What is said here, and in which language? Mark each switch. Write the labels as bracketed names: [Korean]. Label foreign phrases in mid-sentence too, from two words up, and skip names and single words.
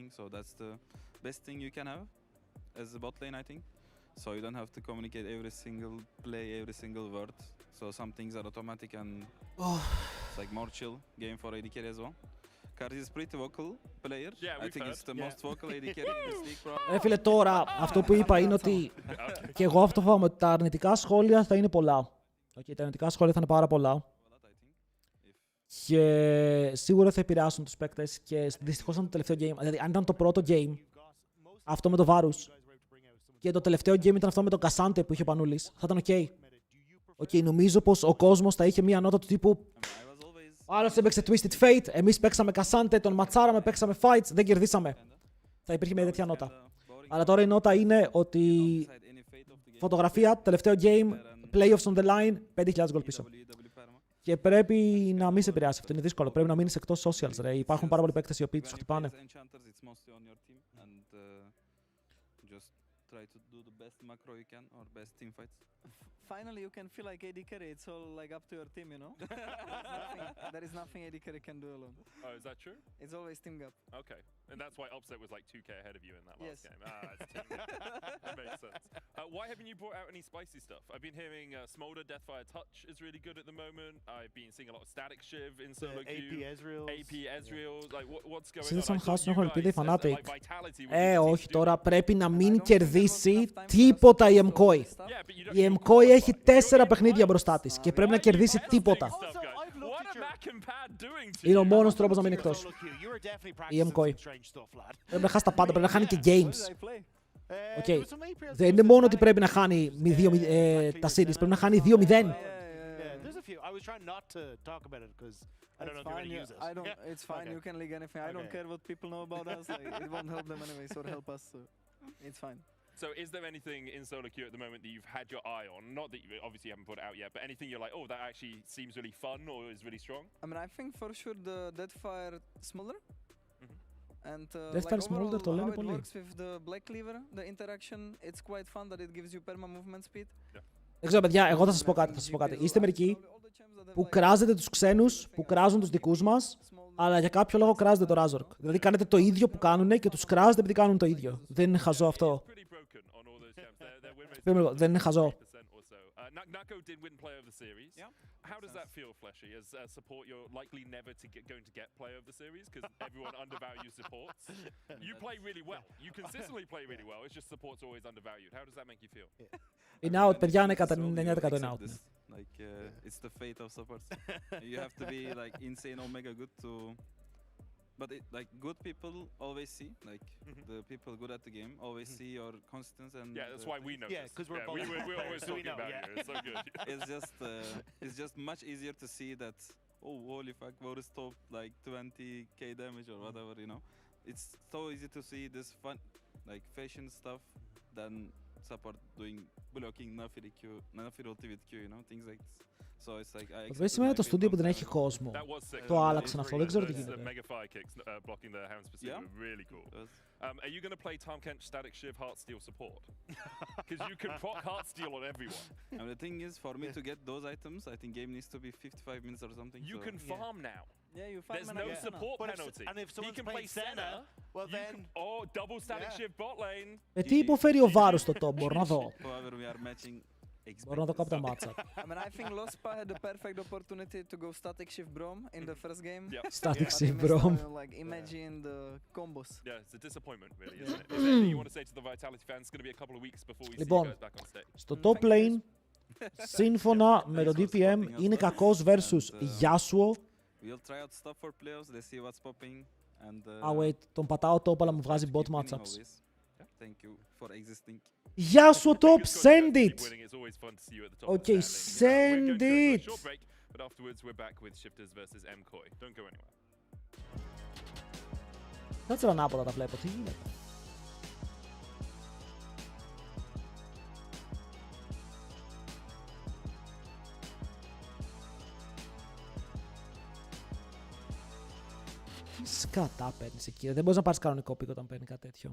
[English] So that's the best thing you can have as a bot lane, I think. So you don't have to communicate every single play, every single word. So some things are automatic and it's like more chill game for AD carry as well. Karzi is pretty vocal player. Yeah, I think it's the most vocal AD carry in this league probably. [Greek] Φίλε, τώρα αυτό που είπα είναι ότι και εγώ αυτό φοβάμαι ότι τα αρνητικά σχόλια θα είναι πολλά. Okay, τα αρνητικά σχόλια θα είναι πάρα πολλά. Και σίγουρα θα επηρεάσουν τους παίκτες και δυστυχώς ήταν το τελευταίο game. Δηλαδή, αν ήταν το πρώτο game, αυτό με το Βάρους, και το τελευταίο game ήταν αυτό με τον Κασάντε που είχε ο Πανούλης, θα ήταν ok. Okay, νομίζω πως ο κόσμος θα είχε μία νότα του τύπου άλλος έπαιξε Twisted Fate, εμείς παίξαμε Κασάντε, τον ματσάραμε, παίξαμε fights, δεν κερδίσαμε. Θα υπήρχε μια τέτοια νότα. Αλλά τώρα η νότα είναι ότι φωτογραφία, τελευταίο game, [English] playoffs on the line, [Greek] 5.000 γκολ πίσω. Και πρέπει να μην σε επηρεάσει αυτό, είναι δύσκολο. Πρέπει να μείνεις εκτός socials, ρε. Υπάρχουν πάρα πολλοί παίκτες οι οποίοι τους χτυπάνε. [English] Try to do the best macro you can or best team fights. Finally, you can feel like AD carry. It's all like up to your team, you know. There is nothing AD carry can do alone. Oh, is that true? It's always team gap. Okay, and that's why Upset was like 2k ahead of you in that last Yes. game. It's team gap. That makes sense. Why haven't you brought out any spicy stuff? I've been hearing Smolder Deathfire Touch is really good at the moment. I've been seeing a lot of Static Shiv in solo queue. AP Ezreal. AP Ezreal. Like what's going on? [Greek] Συνήθως [English] I [Greek] αν [English] thought [Greek] χάσουν [English] you [Greek] έχουν ελπίδα οι [English] guys said that, [Greek] Fnatic. [English] like, Vitality would be the team [Greek] Όχι [English] to do [Greek] τώρα, [English] that. [Greek] πρέπει να μην κερδίσει τίποτα η MCOI. Η MCOI έχει 4 παιχνίδια μπροστά της και πρέπει να κερδίσει τίποτα. Είναι ο μόνος τρόπος να μείνει εκτός. Η MCOI. Πρέπει να χάσει τα πάντα, πρέπει να χάνει και games. Okay. Δεν είναι μόνο ότι πρέπει να χάνει τα series, πρέπει να χάνει 2-0. [English] It's fine. It's fine. You can leak anything. I don't care what people know about us. Like, it won't help them anyways or help us. So it's fine. So is there anything in solo queue at the moment that you've had your eye on? Not that you obviously haven't put it out yet, but anything you're like, oh, that actually seems really fun or is really strong? I mean, I think for sure the Deathfire Smolder. And [Greek] Deathfire [English] like [Greek] Smolder το [English] overall, [Greek] λένε [English] how it [Greek] πολύ. [English] works with the Black Cleaver, the interaction, it's quite fun that it gives you perma movement speed. [Greek] Δεν ξέρω, παιδιά, εγώ θα σας πω κάτι. Είστε μερικοί που κράζετε τους ξένους, που κράζουν τους δικούς μας, αλλά για κάποιο λόγο κράζετε το Razork. Δηλαδή κάνετε το ίδιο που κάνουνε και τους κράζετε επειδή κάνουν το ίδιο. Δεν είναι χαζό αυτό. Δεν είναι χαζό. [English] Nako did win Player of the Series. How does that feel, Fleshy? As support, you're likely never going to get Player of the Series because everyone undervalues supports. You play really well. You consistently play really well. It's just support's always undervalued. How does that make you feel? [Greek] Είναι out, παιδιά, είναι κατά 99% είναι out. [English] Like it's the fate of supports. You have to be like insane omega good to. But like good people always see, like the people good at the game always see your constants and. Yeah, that's why we know. Yeah, because we're both. We're always talking about you. It's so good. It's just much easier to see that. Oh, holy fuck! Varus top like 20k damage or whatever, you know. It's so easy to see this fun, like fashion stuff, than support doing blocking Nafir ulti with Q, you know, things like this. So it's like I. [Greek] Δεν σημαίνει το στούντιο που δεν έχει κόσμο. Το άλλαξαν αυτό, δεν ξέρω τι γίνεται. [English] Blocking the hound specifically were really cool. Are you going to play Tahm Kench Static Shiv Heartsteel support? Because you can proc Heartsteel on everyone. And the thing is, for me to get those items, I think game needs to be 55 minutes or something. You can farm now. Yeah, you farm. There's no support penalty. And if someone's he can play Senna, well then. Double Static Shiv bot lane. [Greek] Τι υποφέρει ο Βάρους στο top, μπορώ να δω. [English] However, we are matching. [Greek] Μπορώ να δω κάποια μάτσα. [English] I mean, I think Lospa had the perfect opportunity to go Static Shift Brom in the first game. Static Shift Brom. Like, imagine the combos. Yeah, it's a disappointment, really, isn't it? Is there anything you want to say to the Vitality fans? It's going to be a couple of weeks before we see you guys back on stage. [Greek] Στο [English] top lane, [Greek] σύμφωνα με το DPM, είναι κακός versus Yasuo. [English] We'll try out stuff for playoffs. Let's see what's popping. And wait, [Greek] τον πατάω top, αλλά μου βγάζει [English] bot matchups. Thank you for existing. [Greek] Γεια σου, [English] Top, send it! It's always fun to see you at the top of the Okay, standing. send We're going to it! a short break, but afterwards we're back with Shifters versus MCoy. Don't go anywhere. [Greek] Κάτσε ανάποδα τα βλέπω, τι γίνεται. Τι σκατά παίρνεις εκεί, δεν μπορείς να πάρεις κανονικό πικ όταν παίρνει κάτι τέτοιο.